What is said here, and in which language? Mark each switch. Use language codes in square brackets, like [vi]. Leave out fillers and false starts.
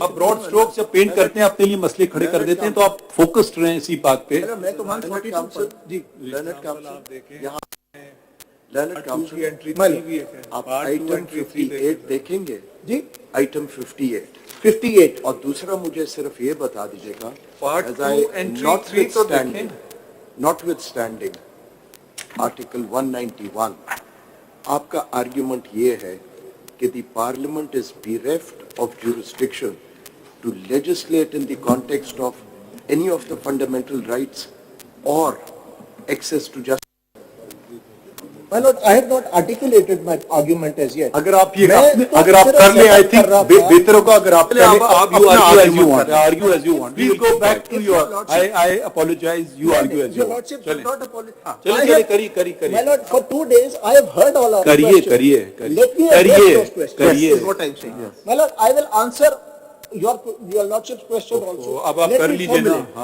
[ur] آپ Broad strokes جب pant کرتے ہیں اپنے لیے مسئلے کھڑے کر دیتے ہیں, تو آپ فوکسڈ رہیں اسی بات پہ. میں تو 142 جی لرنڈ کاؤنسل لرنڈ کاؤنسل آپ آئٹم 58 دیکھیں گے جی, آئٹم 58 اور دوسرا مجھے صرف یہ بتا دیجیے گا, [en] Part 2 entry 3 [ur] تو دیکھیں. [en] notwithstanding article 191, [ur] آپ کا آرگیومنٹ یہ ہے کہ [en] The parliament is bereft of jurisdiction to legislate in the context of any of the fundamental rights or access to justice. My lord, I have not articulated my argument as yet. [ur] اگر آپ کر لیں, [en] I think [ur] بہتر ہوگا اگر آپ [en] argue as you want. We'll go back to your, I apologize, you argue as you Your want. lordship should not apologize. [ur] چلیں [en] My lord, for 2 days I have heard all our questions. [ur] کریے [en] Let me address those questions. This is what I'm saying. My lord, I will answer your lordship's question also. [ur] اب آپ کر لیجئے نا.